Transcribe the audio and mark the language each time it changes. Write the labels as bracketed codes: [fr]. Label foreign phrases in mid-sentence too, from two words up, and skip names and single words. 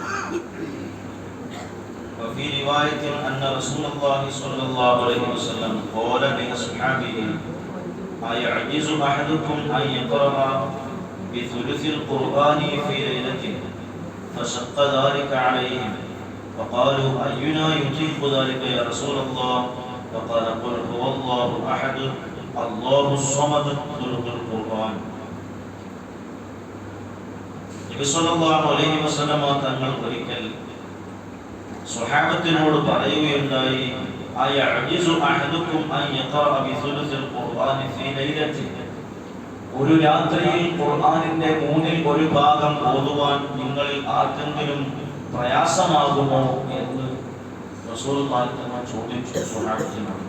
[ar] وفي رواية أن رسول الله صلى الله عليه وسلم قال لأصحابه أيعجز أحدكم أن يقرأ بثلث القرآن في ليلته فشق ذلك عليهم فقالوا أينا يطيق ذلك يا رسول الله فقال قل هو الله أحد الله الصمد ثلث القرآن. [ml] നബി [ar] صلى الله عليه وسلم [ml] തങ്ങൾ ഒരിക്കൽ സ്വഹാബത്തിനോട് പറയുകയുണ്ടായി [ar] أيعجز أحدكم أن يقرأ بثلث القرآن في ليلة, [ml] ഒരു രാത്രിയിൽ ഖുർആനിന്റെ മൂന്നിൽ ഒരു ഭാഗം ഓതുവാൻ നിങ്ങളിൽ ആർക്കെങ്കിലും പ്രയാസമാകുമോ എന്ന് റസൂലുള്ളാഹി തങ്ങൾ ചോദിച്ചു സ്വഹാബത്തിനോട്.